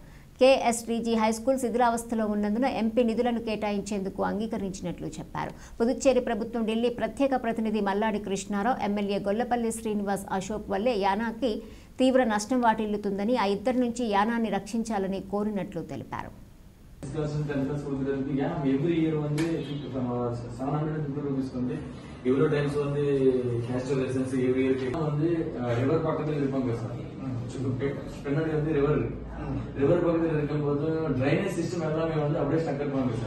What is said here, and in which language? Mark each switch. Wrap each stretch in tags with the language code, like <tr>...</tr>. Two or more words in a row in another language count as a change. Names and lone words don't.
<te>కేఎస్టీజీ హైస్కూల్ శిథిలావస్థలో ఉన్నందున ఎంపీ నిధులను కేటాయించేందుకు అంగీకరించినట్లు చెప్పారు. పుదుచ్చేరి ప్రభుత్వం ఢిల్లీ ప్రత్యేక ప్రతినిధి మల్లాడి కృష్ణారావు, ఎమ్మెల్యే గొల్లపల్లి శ్రీనివాస్ అశోక్ వల్లే యానాకి తీవ్ర నష్టం వాటిల్లుతుందని, ఆ ఇద్దరి నుంచి యానాన్ని రక్షించాలని కోరినట్లు తెలిపారు.</te> <ta>எவ்வளோ டைம்ஸ் வந்து</ta> <en>natural essence every year</en> <ta>வந்து ரிவர் பக்கத்தில் இருப்பாங்க சார். பின்னாடி வந்து ரிவர் பக்கத்தில் இருக்கும்போது</ta> <en>drainage system</en> <ta>எல்லாமே வந்து அப்படியே ஸ்டக் இருப்பாங்க சார்.</ta>